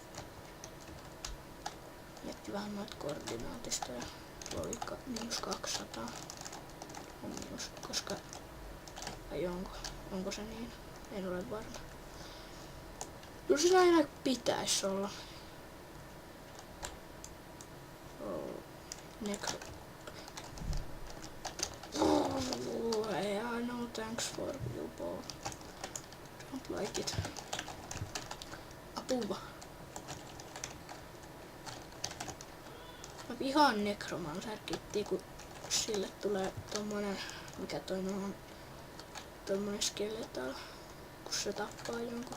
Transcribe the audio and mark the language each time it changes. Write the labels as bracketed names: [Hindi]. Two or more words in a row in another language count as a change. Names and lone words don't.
[Finnish] Mietti vähän noita koordinaatista ja oli -200. On miinus, koska... Vai onko se niin? En ole varma. Kyllä se aina pitäis olla. Necro. [English] Yeah, no thanks for you both. Don't like it. [Finnish] Apua. Mä vihaan Necromancer-kittiä, kun sille tulee tommonen, mikä toi on, tommonen skeletal, kun se tappaa jonkun.